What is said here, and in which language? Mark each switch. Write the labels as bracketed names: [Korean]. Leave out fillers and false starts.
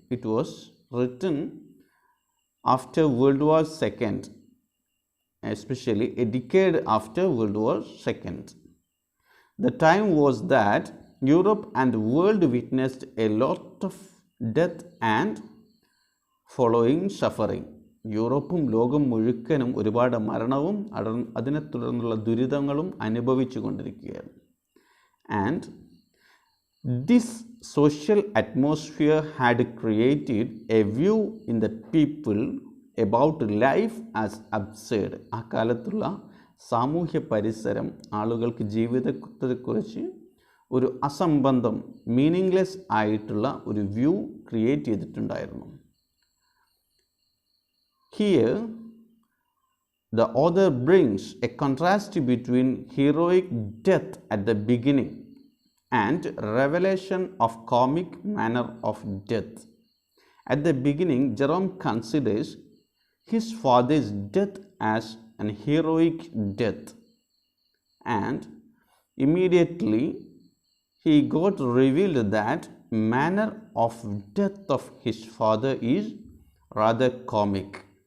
[English] it was written after World War II, especially a decade after World War II. The time was that Europe and the world witnessed a lot of death and following suffering. [Malayalam] യൂറോപ്പും ലോകം മുഴുക്കനും ഒരുപാട് മരണവും അതിനെ തുടർന്നുള്ള ദുരിതങ്ങളും അനുഭവിച്ചു കൊണ്ടിരിക്കുകയാണ്. [English] And this social atmosphere had created a view in the people about life as absurd. [Malayalam] ആ കാലത്തുള്ള സാമൂഹ്യ പരിസരം ആളുകൾക്ക് ജീവിതത്തെക്കുറിച്ച് ഒരു അസംബന്ധം, മീനിങ്ലെസ് ആയിട്ടുള്ള ഒരു വ്യൂ ക്രിയേറ്റ് ചെയ്തിട്ടുണ്ടായിരുന്നു. [English] Here, the author brings a contrast between heroic death at the beginning and revelation of comic manner of death. At the beginning, Jerome considers his father's death as an heroic death, and immediately he got revealed that manner of death of his father is rather comic.